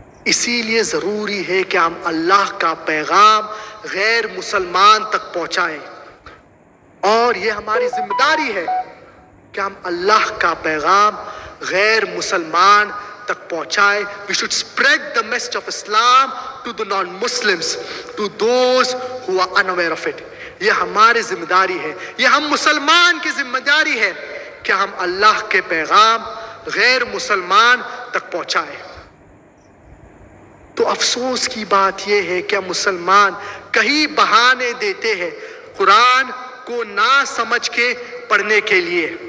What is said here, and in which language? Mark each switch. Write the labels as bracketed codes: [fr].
[ur] اسی لیے ضروری ہے کہ ہم اللہ کا پیغام غیر مسلمان تک پہنچائیں، اور یہ ہماری ذمہ داری ہے کہ ہم اللہ کا پیغام غیر مسلمان تک پہنچائے. [en] We should spread the message of Islam to the non-Muslims, to those who are unaware of it. [ur] یہ ہماری ذمہ داری ہے، یہ ہم مسلمان کی ذمہ داری ہے کہ ہم اللہ کے پیغام غیر مسلمان تک پہنچائے. تو افسوس کی بات یہ ہے کہ مسلمان کئی بہانے دیتے ہیں قرآن کو نہ سمجھ کے پڑھنے کے لیے.